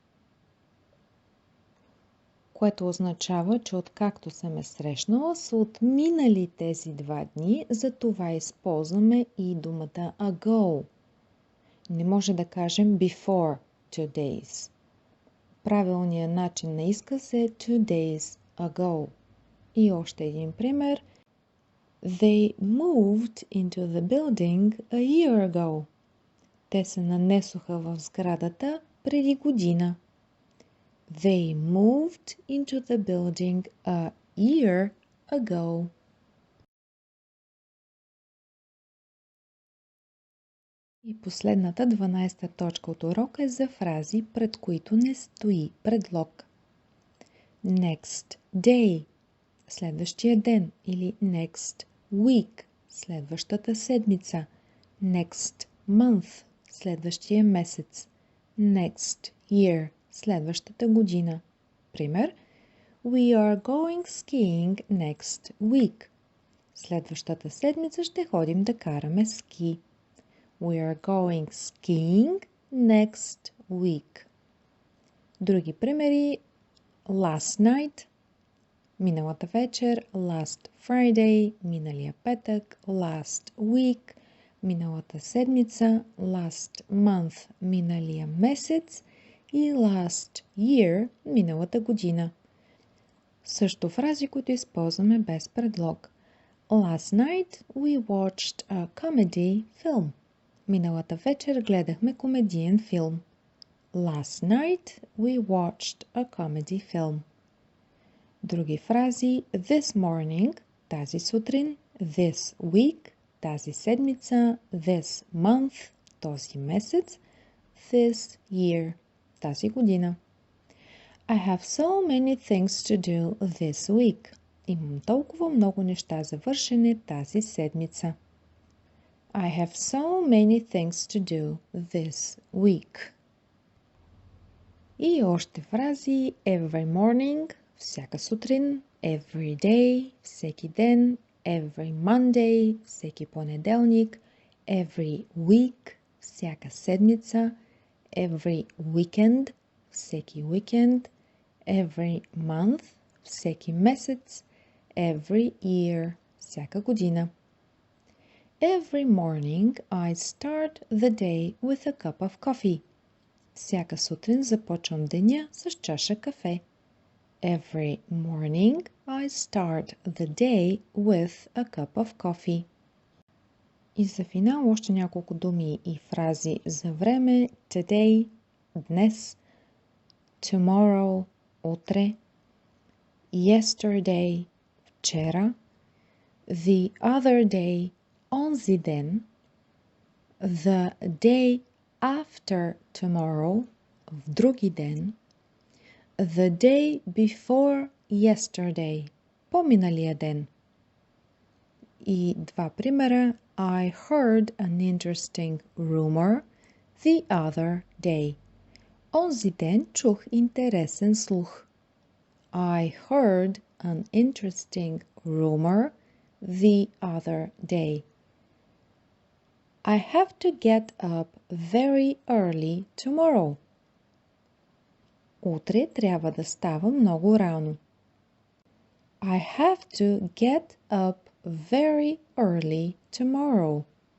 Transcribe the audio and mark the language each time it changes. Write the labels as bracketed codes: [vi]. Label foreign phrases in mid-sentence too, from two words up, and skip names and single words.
[bg] Което означава, че откакто съм е срещнала, са отминали тези 2 дни, затова използваме и думата ago. Не може да кажем [en] before 2 days. [bg] Правилният начин на изказ е [en] 2 days ago. [bg] И още един пример. [en] They moved into the building a year ago. [bg] Те се нанесоха в сградата преди година. [en] They moved into the building a year ago. [bg] И последната 12-та точка от урока е за фрази, пред които не стои предлог. [en] Next day – [bg] следващия ден, или [en] next week – [bg] следващата седмица, [en] next month – [bg] следващия месец, [en] next year – [bg] следващата година. Пример: [en] We are going skiing next week. [bg] Следващата седмица ще ходим да караме ски. [en] We are going skiing next week. [bg] Други примери: [en] last night, [bg] миналата вечер, [en] last Friday, [bg] миналия петък, [en] last week, [bg] миналата седмица, [en] last month, [bg] миналия месец и [en] last year, [bg] миналата година. Също фрази, които използваме без предлог. [en] Last night we watched a comedy film. [bg] Миналата вечер гледахме комедиен филм. [en] Last night we watched a comedy film. [bg] Други фрази: [en] this morning, [bg] тази сутрин, [en] this week, [bg] тази седмица, [en] this month, [bg] този месец, [en] this year, [bg] тази година. [en] I have so many things to do this week. [bg] Имам толкова много неща за вършене тази седмица. [en] I have so many things to do this week. [bg] И още фрази: [en] every morning, [bg] всяка сутрин, [en] every day, [bg] всеки ден, [en] every Monday, [bg] всеки понеделник, [en] every week, [bg] всяка седмица, [en] every weekend, [bg] всеки уикенд, [en] every month, [bg] всеки месец, [en] every year, [bg] всяка година. [en] Every morning I start the day with a cup of coffee. [bg] Всяка сутрин започвам деня с чаша кафе. [en] Every morning I start the day with a cup of coffee. [bg] И за финал още няколко думи и фрази за време: today, днес, tomorrow, утре, yesterday, вчера, [en] the other day, [bg] онзи ден, [en] the day after tomorrow, [bg] в други ден, [en] the day before yesterday, [bg] по-миналия ден. И два примера: [en] I heard an interesting rumor the other day. [bg] Онзи ден чух интересен слух. [en] I heard an interesting rumor the other day. I have to get up very early tomorrow. [bg] Утре трябва да става много рано. [en] I have to get up very early tomorrow.